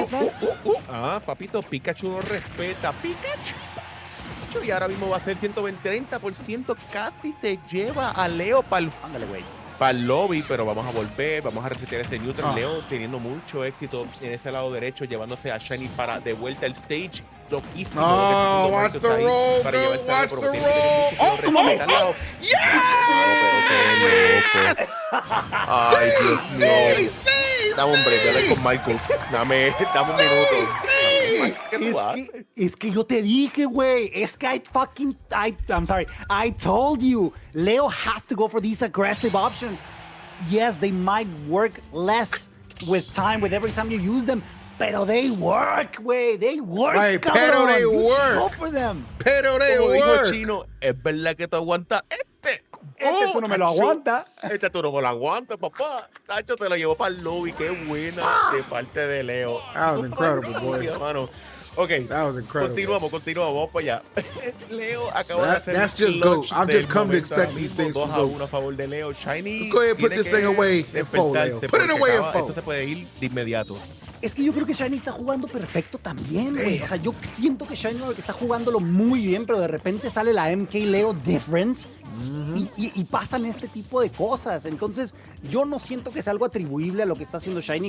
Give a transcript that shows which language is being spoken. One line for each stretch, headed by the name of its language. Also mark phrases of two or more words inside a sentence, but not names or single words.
Spanish: Ah, papito, Pikachu no respeta. Pikachu. Y ahora mismo va a ser 130%. Casi se lleva a Leo para el lobby, pero vamos a volver, vamos a resetear ese neutral. Leo teniendo mucho éxito en ese lado derecho, llevándose a Shiny para de vuelta al stage. loquísimo.
English: Oh, watch the roll, go, watch the roll. Oh, oh, yes!
Spanish: Ay, Dios mío. Sí. Dame un break, dale con Michael. Dame un minuto. Sí. ¿Qué tú haces? Es que yo te dije, güey. Es que
English: I'm sorry. I told you. Leo has to go for these aggressive options. Yes, they might work less with every time you use them. Pero they work, güey. They work, Right,
Spanish: cabrón.
English: pero they You work. go for them. Pero they
Spanish: Como dijo
English: work.
Spanish: Chino, es verdad que tú aguantas este. Tú no me lo aguantas. Este tú no me lo aguantas, papá. Tacho te lo llevó para el lobby. Qué buena de parte de Leo.
English: That was incredible, boys.
Spanish: Hermano. Ok,
English: That was incredible.
Spanish: Continuamos, vamos para allá. Leo acaba de hacer
English: That's just clutch GOAT. I've
Spanish: del
English: just come to
Spanish: momento
English: expect
Spanish: ahora
English: these
Spanish: mismo,
English: things from
Spanish: 2-1
English: GOAT.
Spanish: a favor de Leo. Shiny
English: Let's go ahead and put
Spanish: tiene
English: this thing
Spanish: que
English: away in full, Leo.
Spanish: despertarse
English: Put it
Spanish: porque
English: away in
Spanish: acaba-
English: full.
Spanish: Esto se puede ir de inmediato. Es que yo creo que Shiny está jugando perfecto también, güey. O sea, yo siento que Shiny está jugándolo muy bien, pero de repente sale la MK Leo difference y pasan este tipo de cosas. Entonces, yo no siento que sea algo atribuible a lo que está haciendo Shiny.